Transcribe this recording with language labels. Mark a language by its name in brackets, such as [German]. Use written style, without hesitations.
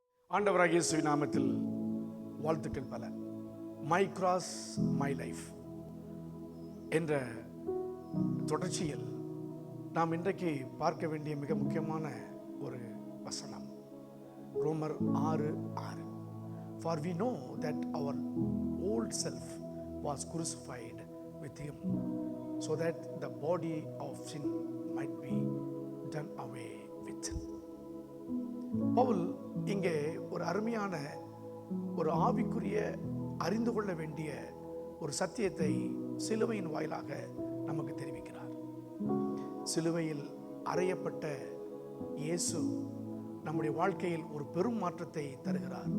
[Tamil] ஆண்டவராகிய இயேசுவின் நாமத்தில் வாழ்த்துக்கள் பல. மை கிராஸ் மை லைஃப் என்ற தொடர்ச்சியில் நாம் இன்றைக்கு பார்க்க வேண்டிய மிக முக்கியமான ஒரு வசனம் ரோமர் 6:6. [English] For we know that our old self was crucified with him, so that the body of sin might be done away with. [Tamil] Pavul இங்கே ஒரு அருமையான ஒரு ஆவிக்குரிய அறிந்து கொள்ள வேண்டிய ஒரு சத்தியத்தை சிலுவையின் வாயிலாக நமக்கு தெரிவிக்கிறார். சிலுவையில் அறையப்பட்ட இயேசு நம்முடைய வாழ்க்கையில் ஒரு பெரும் மாற்றத்தை தருகிறார்.